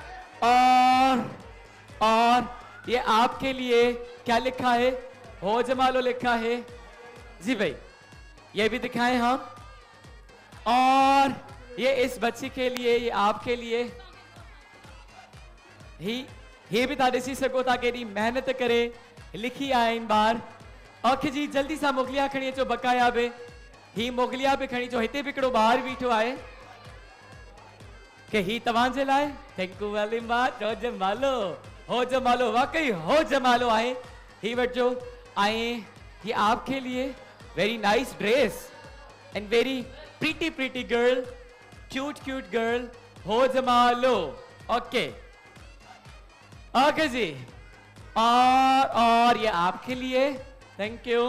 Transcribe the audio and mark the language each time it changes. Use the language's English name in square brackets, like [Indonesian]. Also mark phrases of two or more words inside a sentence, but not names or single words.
[Hindi] और ये आपके लिए क्या लिखा है? हो जमालो लिखा है जी भाई, ये भी दिखाएं हम। और ये इस बच्ची के लिए, ये आपके लिए, [Sindhi] ही भी था ॾिसी सको था केॾी मेहनत करे लिखी आहे इन बार। ओके जी, जल्दी सा मोगलिया खणी अचो, बकाया बि ही मोगलिया बि खणी अचो। हिते बि हिकिड़ो ॿार बीठो आहे कि ही तव्हांजे लाइ। [English] thank you very much. [Sindhi] हो जमालो, हो जमालो, वाकई हो जमालो आहे। ही वठो। [English] ऐं [Hindi] ये आपके लिए [English] very nice dress and very pretty pretty girl, cute cute girl, हो जमालो। [Hindi] ओके ओके जी। और ये आपके लिए, [English] thank you.